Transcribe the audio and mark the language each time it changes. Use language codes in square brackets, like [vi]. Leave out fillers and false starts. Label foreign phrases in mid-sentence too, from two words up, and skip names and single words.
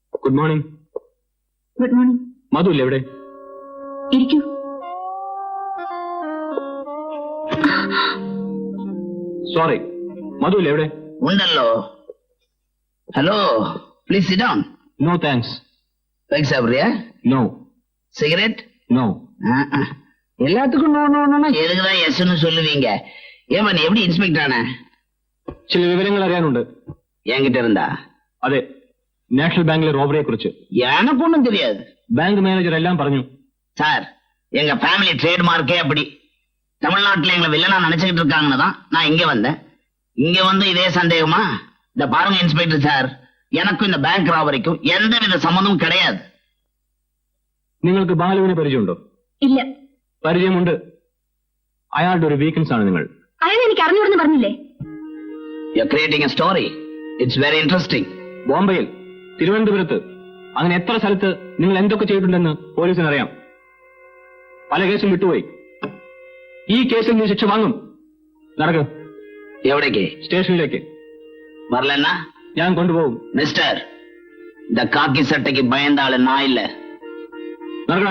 [en] Good morning. Good morning. [ml] മധു ഇല്ലേ എവിടെ? ഇരിക്കൂ. സോറി, മധു ഇല്ലേ എവിടെ? ഉണ്ടല്ലോ. ഹലോ, [en] Please sit down. No thanks. [ta] தேங்க்ஸ் சாப்பிடுறியா? നോ. சிகரெட்? നോ. எல்லாத்துக்கும் நோ. எதுக்குதான் எஸ்ன்னு சொல்லுவீங்க? ஏமா நீ எப்படி இன்ஸ்பெக்டர் ஆன? [ml] ചില വിവരങ്ങൾ അറിയാനുണ്ട്. [ta] என்கிட்ட இருந்தா? [ml] അതെ, നാഷണൽ ബാങ്കിലെ റോബറിയെ കുറിച്ച്. [ta] எனக்கு ஒண்ணும் தெரியாது. [en] bank manager [ml] എല്ലാം പറഞ്ഞു. [ta] சார், எங்க [en] family trademarke [ta] அப்படி. தமிழ்நாட்டுல எங்களை வில்லனா நினைச்சுக்கிட்டு இருக்காங்கன்னு தான் நான் இங்க வந்தேன். இங்க வந்து இதே சந்தேகமா? இந்த பாருங்க இன்ஸ்பெக்டர் சார், எனக்கும் இந்த [en] bank robberykkum [ta] எந்தவித சம்மந்தமும் கிடையாது. [ml] നിങ്ങൾക്ക് ബാലുവിനെ പരിചയമുണ്ടോ? ഇല്ല. പരിചയമുണ്ട്. അയാളുടെ ഒരു വീക്ക്നെസ് ആണ് നിങ്ങൾ. അയാൾ എനിക്ക് അറിഞ്ഞൂടെന്ന് പറഞ്ഞില്ലേ? [en] You're creating a story. It's very interesting. [ml] ബോംബെയിൽ, തിരുവനന്തപുരത്ത്, അങ്ങനെ എത്ര സ്ഥലത്ത് നിങ്ങൾ എന്തൊക്കെ ചെയ്തിട്ടുണ്ടെന്ന് പോലീസിന് അറിയാം. പല കേസും വിട്ടുപോയി. ഈ കേസിൽ നീ ശിക്ഷ വാങ്ങും. നടക്ക്. [ta] எவ்வளோக்கு? [ml] സ്റ്റേഷനിലേക്ക്. [ta] வரலன்னா [ml] ഞാൻ കൊണ്ടുപോകും. [ta] மிஸ்டர், இந்த காக்கி சட்டைக்கு பயந்த ஆளு நான் இல்ல. [ml] നടക്കണം.